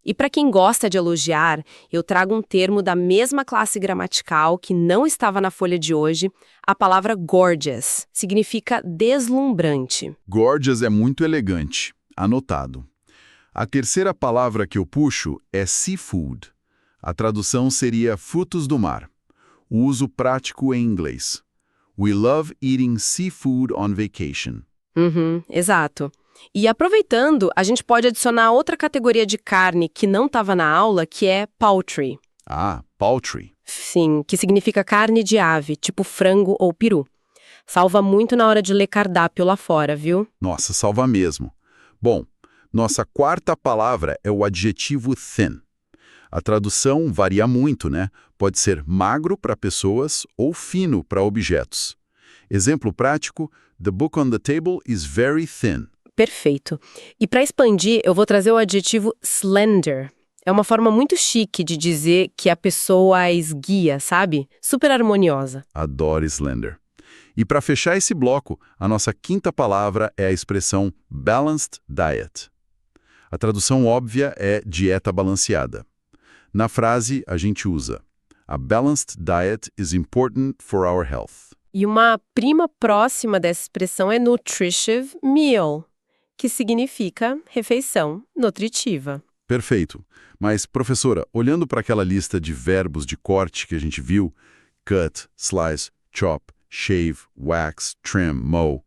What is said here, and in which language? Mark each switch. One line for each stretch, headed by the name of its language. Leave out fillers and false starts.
Portuguese: E para quem gosta de elogiar, eu trago um termo da mesma classe gramatical que não estava na folha de hoje, a palavra gorgeous. Significa deslumbrante. Gorgeous é muito elegante. Anotado. A terceira palavra que eu puxo é seafood. A tradução seria frutos do mar. O uso prático em inglês.
English: We love eating seafood on vacation.
Portuguese: Uhum, exato. E aproveitando, a gente pode adicionar outra categoria de carne que não estava na aula, que é poultry. Ah, poultry. Sim, que significa carne de ave, tipo frango ou peru. Salva muito na hora de ler cardápio lá fora, viu? Nossa, salva mesmo. Bom, nossa quarta palavra é o adjetivo thin. A tradução varia muito, né? Pode ser magro para pessoas ou fino para objetos. Exemplo prático,
English: the book on the table is very thin.
Portuguese: Perfeito. E para expandir, eu vou trazer o adjetivo slender. É uma forma muito chique de dizer que a pessoa é esguia, sabe? Super harmoniosa. Adoro slender. E para fechar esse bloco, a nossa quinta palavra é a expressão balanced diet. A tradução óbvia é dieta balanceada. Na frase, a gente usa
English: a balanced diet is important for our health.
Portuguese: E uma prima próxima dessa expressão é nutritive meal, que significa refeição nutritiva. Perfeito. Mas, professora, olhando para aquela lista de verbos de corte que a gente viu,
English: cut, slice, chop, shave, wax, trim, mow,